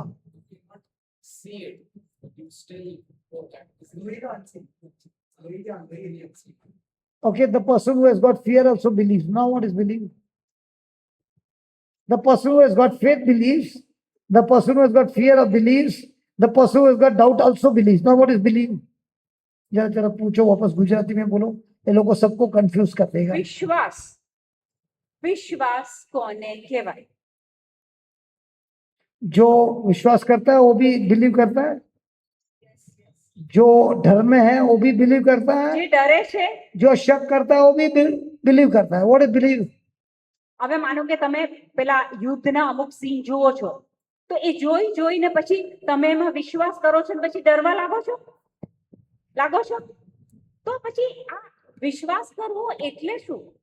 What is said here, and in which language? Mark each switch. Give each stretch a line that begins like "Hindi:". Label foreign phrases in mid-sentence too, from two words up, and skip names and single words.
English: You cannot see it, but you still go back. Okay, the person who has got fear also believes. Now what is believe? The person who has got faith believes. The person who has got fear of believes. The person who has got doubt also believes. Now what is believe?
Hindi: जरा जरा पूछो वापस गुजराती में बोलो, ये लोगों सबको कंफ्यूज कर देगा.
Gujarati: વિશ્વાસ, વિશ્વાસ કોને કહેવાય?
Hindi: जो विश्वास करता है वो भी बिलीव करता है. जो डर में है वो भी बिलीव करता है.
Gujarati: જે ડરે છે,
Hindi: जो शक करता है वो भी बिलीव करता है.
English: what is believe?
Gujarati: હવે માનો કે તમે પેલા યુદ્ધના અમુક સીન જુઓ છો તો એ જોઈને પછી તમે એમાં વિશ્વાસ કરો છો ને પછી ડરવા લાગો છો તો પછી આ વિશ્વાસ કરવો એટલે શું?